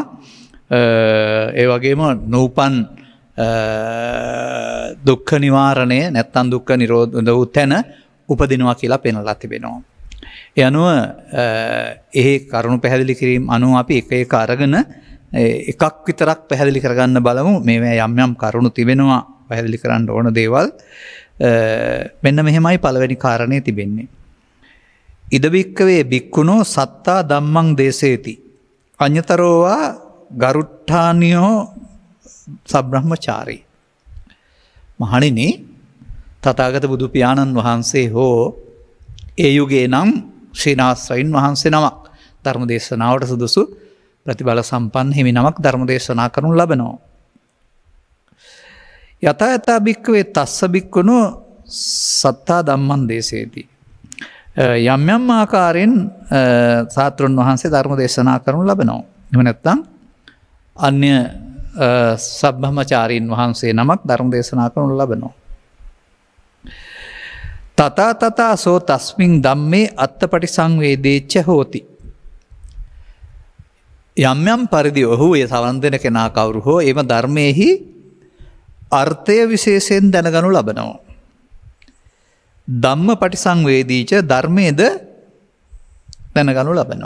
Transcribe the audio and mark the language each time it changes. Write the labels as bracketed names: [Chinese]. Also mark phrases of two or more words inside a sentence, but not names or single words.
[Sinhala] ඒ වගේම නූපන් දුක්ඛ නිවාරණය නැත්තම් දුක්ඛ නිරෝධ වූ තැන උපදිනවා කියලා පෙන්වලා තිබෙනවා. ඒ අනුව ඒ කරුණු පැහැදිලි කිරීම අනුව අපි එක එක අරගෙන එකක් විතරක් පැහැදිලි කරගන්න බලමු. මේවා යම් යම් කරුණු තිබෙනවා පැහැදිලි කරන්න ඕන දේවල්. මෙන්න මෙහෙමයි පළවෙනි කාරණේ තිබෙන්නේ. [Pali] ඉද බික්කවේ බික්කුණෝ සත්තා ධම්මං දේසේති අඤ්‍යතරෝවා ගරුට්ඨානියෝ සබ්‍රහ්මචාරී. [Sinhala] මහණෙනි, තථාගත බුදු පියාණන් වහන්සේ හෝ ඒ යුගයේ නම් ශ්‍රීනාස්රයින් වහන්සේ නමක් ධර්ම දේශනාවට සුදුසු ප්‍රතිබල සම්පන්න හිමි නමක් ධර්ම දේශනා කරනු ලබනවා. [Pali] යතා යතා බික්කවේ තස්ස බික්කුණෝ සත්තා ධම්මං දේසේති. [Sinhala] යම් යම් ආකාරයෙන් සාත්‍රුන් වහන්සේ ධර්ම දේශනා කරනු ලබනවා. එහෙම නැත්නම් අන්‍ය සබ්‍රහ්මචාරීන් වහන්සේ නමක් ධර්ම දේශනා කරනු ලබනවා. [Pali] තථා තථා සෝ තස්මින් ධම්මේ අත්තපටිසංවේදේච්ච හෝති. [Sinhala] යම් යම් පරිදි ඔහු ඒ සවන් දෙන කෙනා කවුරු හෝ එම ධර්මයේහි අර්ථය විශේෂයෙන් දැනගනු ලබනවා. [Pali] ධම්ම පටිසංවේදීච [Sinhala] ධර්මයේද දැනගනු ලබනවා.